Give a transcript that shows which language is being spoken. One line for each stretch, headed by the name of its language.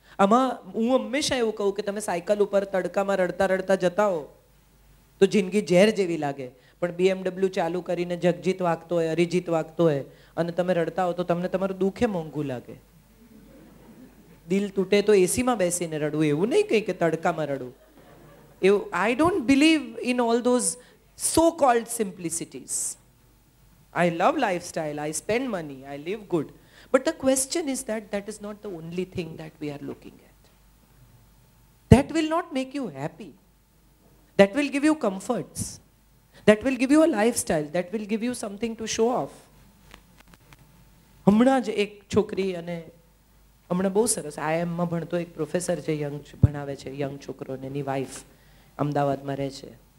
Gujarati: આમાં હું હંમેશા એવું કહું કે તમે સાયકલ ઉપર તડકામાં રડતા રડતા જતા હો તો જિંદગી ઝેર જેવી લાગે, પણ BMW ચાલુ કરીને જગજીત વાગતો હોય, અરિજીત વાગતો હોય અને તમે રડતા હો તો તમને તમારું દુઃખે મોંઘું લાગે. દિલ તૂટે તો એસીમાં બેસીને રડવું, એવું નહીં કંઈ કે તડકામાં રડવું. એવું
English: I don't believe in all those so called simplicities. I love lifestyle, I spend money, I live good. But the question is that is not the only thing that we are looking at. That will not make you happy. That will give you comforts. That will give you a lifestyle. That will give you something to show off.
Gujarati: હમણાં જ એક છોકરી, અને હમણાં બહુ સરસ IIM માં ભણતો એક પ્રોફેસર છે, ભણાવે છે યંગ છોકરોને, એની વાઈફ અમદાવાદમાં રહે છે.